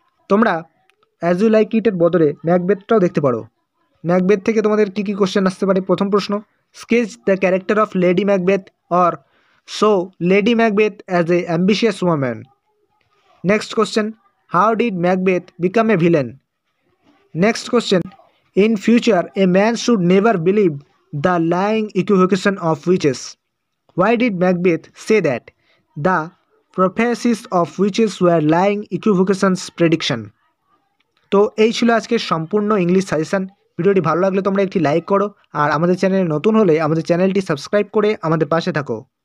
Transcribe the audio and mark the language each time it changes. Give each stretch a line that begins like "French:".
Bangla: তোমরা as you like ইটের বদলে ম্যাকবেথটাও দেখতে পারো।
English: Macbeth থেকে তোমাদের কী কী কোশ্চেন আসতে পারে। প্রথম প্রশ্ন, sketch the character of Lady Macbeth, or show Lady Macbeth as a ambitious woman. Next question, how did Macbeth become a villain? Next question, in future a man should never believe the lying equivocation of witches. Why did Macbeth say that? The prophecies of witches were lying equivocations prediction।
Bangla: তো এই ছিল আজকের সম্পূর্ণ English suggestion. ভিডিওটি ভালো লাগলে তোমরা একটি লাইক করো, আর আমাদের চ্যানেলে নতুন হলে আমাদের চ্যানেলটি সাবস্ক্রাইব করে আমাদের পাশে থাকো।